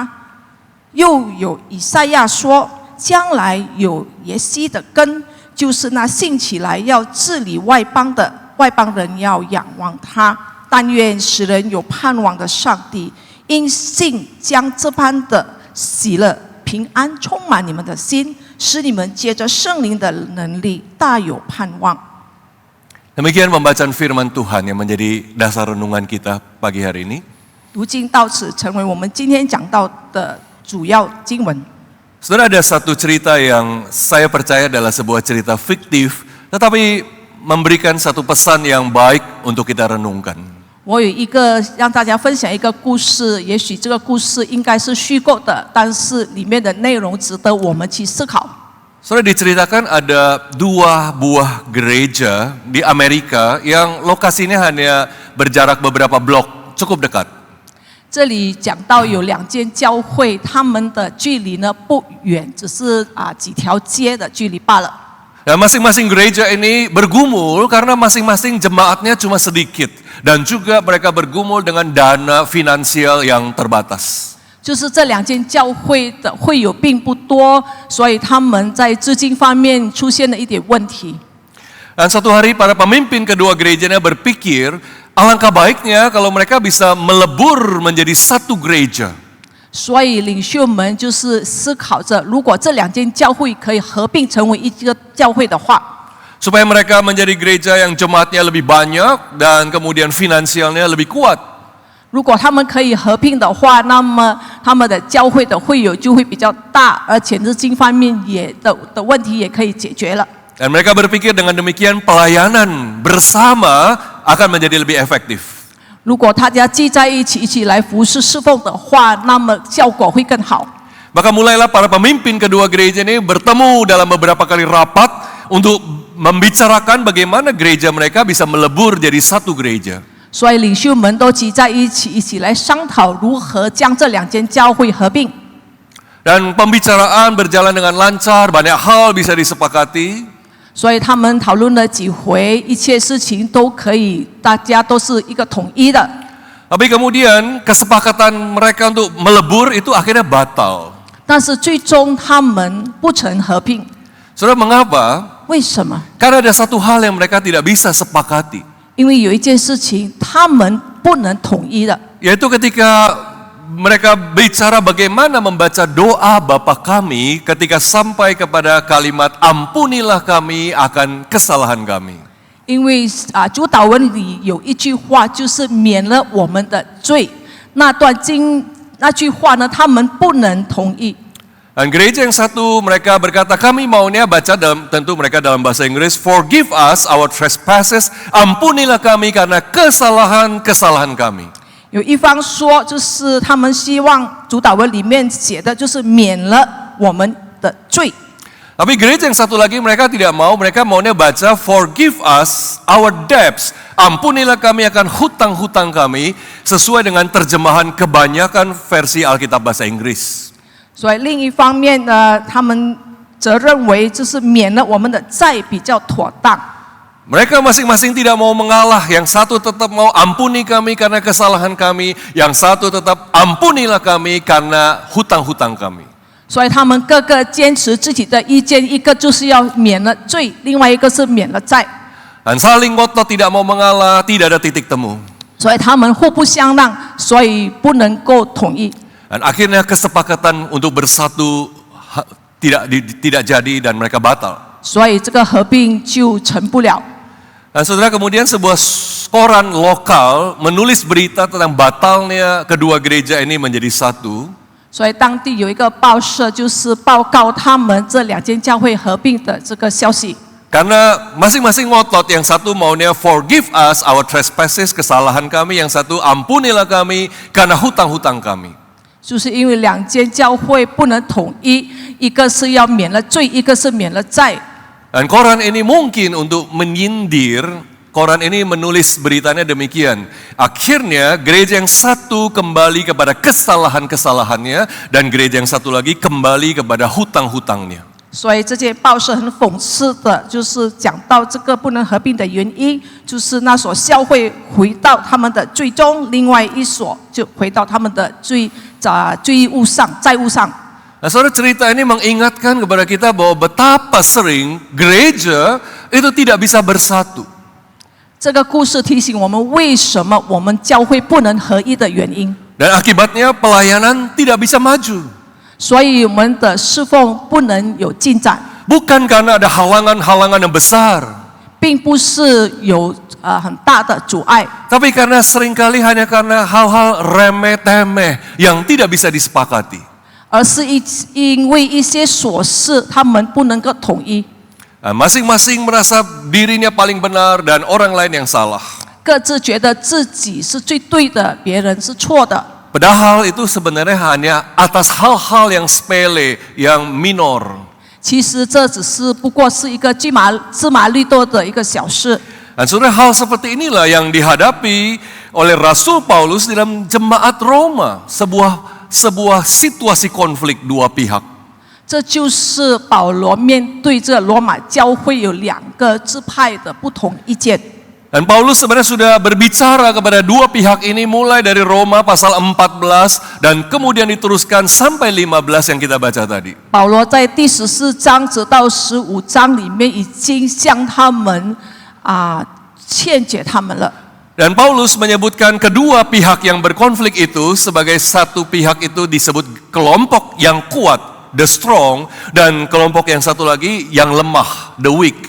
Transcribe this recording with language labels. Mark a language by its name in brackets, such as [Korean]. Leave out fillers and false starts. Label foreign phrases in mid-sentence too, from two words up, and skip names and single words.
[Chinese] 又有以赛亚说，将来有耶西的根，就是那信起来要治理外邦的，外邦人要仰望他。但愿使人有盼望的上帝，因信将这般的喜乐、平安充满你们的心，使你们借着圣灵的能力大有盼望。 [Indonesian] Demikian pembacaan firman Tuhan yang menjadi dasar renungan kita pagi hari ini. [Chinese] 读经到此成为我们今天讲到的主要经文。 [Indonesian] Saudara, ada satu cerita yang saya percaya adalah sebuah cerita fiktif, tetapi memberikan satu pesan yang baik untuk kita renungkan. [Chinese] 我有一个让大家分享一个故事，也许这个故事应该是虚构的，但是里面的内容值得我们去思考。 [Indonesian] Saudara, diceritakan ada dua buah gereja di Amerika yang lokasinya hanya berjarak beberapa blok, cukup dekat. [Chinese] 这里讲到有两间教会，他们的距离呢不远，只是几条街的距离罢了。 [Indonesian] Dan masing-masing gereja ini bergumul karena masing-masing jemaatnya cuma sedikit, dan juga mereka bergumul dengan dana finansial yang terbatas. [Chinese] 就是这两间教会的会友并不多，所以他们在资金方面出现了一点问题。 [Indonesian] Dan suatu hari para pemimpin kedua gerejanya berpikir, alangkah baiknya kalau mereka bisa melebur menjadi satu gereja. [Chinese] 所以领袖们就是思考着，如果这两间教会可以合并成为一个教会的话， [Indonesian] Supaya mereka menjadi gereja yang jemaatnya lebih banyak dan kemudian finansialnya lebih kuat. [Chinese] 如果他们可以合并的话，那么他们的教会的会友就会比较大，而且资金方面的问题也可以解决了。 [Indonesian] Dan mereka berpikir dengan demikian pelayanan bersama akan menjadi lebih efektif. [Chinese] 如果大家聚在一起，一起来服侍侍奉的话，那么效果会更好。 [Indonesian] Maka mulailah para pemimpin kedua gereja ini bertemu dalam beberapa kali rapat untuk membicarakan bagaimana gereja mereka bisa melebur jadi satu gereja. [Chinese] 所以领袖们都聚在一起，一起来商讨如何将这两间教会合并。 [Indonesian] Dan pembicaraan berjalan dengan lancar, banyak hal bisa disepakati. [Chinese] 所以他们讨论了几回，一切事情都可以，大家都是一个统一的。 [Indonesian] Tapi kemudian kesepakatan mereka untuk melebur itu akhirnya batal. [Chinese] 但是最终他们不曾合并， [Indonesian] Saudara, mengapa? [Chinese] 为什么？ [Indonesian] Karena ada satu hal yang mereka tidak bisa sepakati, [Chinese] 因为有一件事情他们不能统一的， [Indonesian] yaitu ketika mereka bicara bagaimana membaca doa Bapa kami ketika sampai kepada kalimat ampunilah kami akan kesalahan kami. [Chinese] 因为主祷文里有一句话，就是免了我们的罪。那句话呢，他们不能同意。 [Indonesian] Dan gereja yang satu mereka berkata kami maunya baca tentu mereka dalam bahasa Inggris, [English] forgive us our trespasses, [Indonesian] ampunilah kami karena kesalahan kami. [Chinese] 有一方说，就是他们希望主祷文里面写的就是免了我们的罪。 [Indonesian] Tapi gereja yang satu lagi mereka tidak mau, mereka maunya baca [English] forgive us our debts, [Indonesian] ampunilah kami akan hutang-hutang kami, sesuai dengan terjemahan kebanyakan versi Alkitab bahasa Inggris. [Chinese] 所以另一方面呢，他们则认为就是免了我们的债比较妥当。 [Indonesian] Mereka masing-masing tidak mau mengalah, yang satu tetap mau ampuni kami karena kesalahan kami, yang satu tetap ampunilah kami karena hutang-hutang kami. [Chinese] 所以他们各个坚持自己的意见，一个就是要免了罪，另外一个是免了债。 [Indonesian] Dan saling ngotot tidak mau mengalah, tidak ada titik temu. [Chinese] 所以他们互不相让，所以不能够统一。 [Indonesian] Dan akhirnya kesepakatan untuk bersatu tidak jadi dan mereka batal. [Chinese] 所以这个合并就成不了。 [Indonesian] Dan saudara, kemudian sebuah koran lokal menulis berita tentang batalnya kedua gereja ini menjadi satu. [Chinese] 所以当地有一个报社，就是报告他们这两间教会合并的这个消息。 [Indonesian] Karena masing-masing ngotot, yang satu maunya [English] forgive us our trespasses, [Indonesian] kesalahan kami, yang satu ampunilah kami karena hutang-hutang kami. [Chinese] 就是因为两间教会不能统一，一个是要免了罪，一个是免了债。 [Indonesian] Dan koran ini mungkin untuk menyindir, koran ini menulis beritanya demikian. Akhirnya gereja yang satu kembali kepada kesalahan-kesalahannya dan gereja yang satu lagi kembali kepada hutang-hutangnya. [Chinese] 所以这件报社很讽刺的，就是讲到这个不能合并的原因，就是那所教会回到他们的最终，另外一所就回到他们的罪务上、债务上。 [Indonesian] Nah, saudara, cerita ini mengingatkan kepada kita bahwa betapa sering gereja itu tidak bisa bersatu. [Chinese] 这个故事提醒我们，为什么我们教会不能合一的原因。 [Indonesian] Dan akibatnya pelayanan tidak bisa maju. [Chinese] 所以我们的侍奉不能有进展， [Indonesian] Bukan karena ada halangan-halangan yang besar, [Chinese] 并不是有很大的阻碍， [Indonesian] tapi karena seringkali hanya karena hal-hal remeh-temeh yang tidak bisa disepakati. [Chinese] 而是因为一些琐事，他们不能够统一， [Indonesian] Nah, masing-masing merasa dirinya paling benar dan orang lain yang salah. [Chinese] 各自觉得自己是最对的，别人是错的。 [Indonesian] Padahal itu sebenarnya hanya atas hal-hal yang sepele, yang minor. [Chinese] 其实这只是不过是一个芝麻绿豆的一个小事。 [Indonesian] Dan saudara, hal seperti inilah yang dihadapi oleh Rasul Paulus dalam jemaat Roma, sebuah situasi konflik dua pihak. [Chinese] 这就是保罗面对这罗马教会有两个支派的不同意见。 [Indonesian] Dan Paulus sebenarnya sudah berbicara kepada dua pihak ini mulai dari Roma pasal 14 dan kemudian diteruskan sampai 15 yang kita baca tadi. [Chinese] 保罗在第14章直到15章里面已经向他们劝解他们了。 [Indonesian] Dan Paulus menyebutkan kedua pihak yang berkonflik itu sebagai satu pihak itu disebut kelompok yang kuat, [English] the strong, [Indonesian] dan kelompok yang satu lagi yang lemah, [English] the weak.